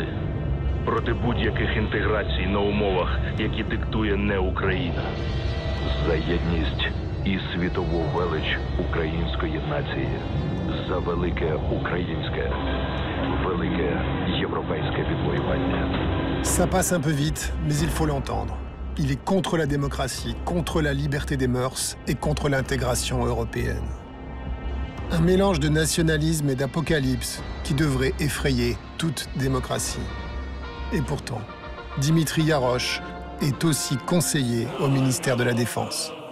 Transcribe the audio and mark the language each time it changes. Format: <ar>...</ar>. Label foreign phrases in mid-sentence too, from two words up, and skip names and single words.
<uk>Проти будь-яких інтеграцій на умовах, які диктує не Україна. За єдність і світову велич української нації. За велике українське, велике європейське відвоювання.</uk> <fr>Ça passe un peu vite, mais il faut l'entendre. Il est contre la démocratie, contre la liberté des mœurs et contre l'intégration européenne. Un mélange de nationalisme et d'apocalypse qui devrait effrayer toute démocratie. Et pourtant, Dimitri Yarosh est aussi conseiller au ministère de la Défense.</fr>